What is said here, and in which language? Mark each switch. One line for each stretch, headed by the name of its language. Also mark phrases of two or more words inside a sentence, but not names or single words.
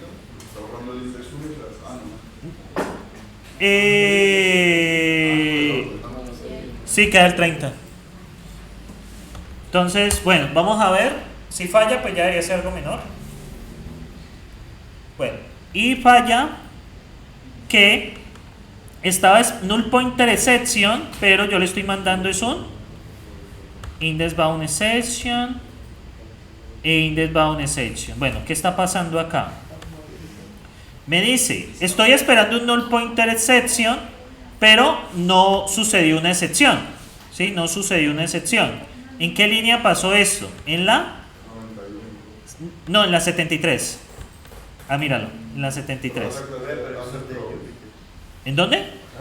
Spanish: Está borrando el índice 1 y sí, queda el 30. Entonces, bueno, vamos a ver. Si falla, pues ya debería ser algo menor. Bueno, y falla que estaba
English: null pointer exception,
Spanish: pero yo le estoy mandando es un
English: index bound exception
Spanish: e
English: index bound exception.
Spanish: Bueno, ¿qué está pasando acá? Me dice, estoy esperando un
English: null pointer exception,
Spanish: pero no sucedió una excepción. ¿Sí? No sucedió una excepción. ¿En qué línea pasó esto? ¿En la? No, en la 73. Míralo, en la 73. ¿En dónde?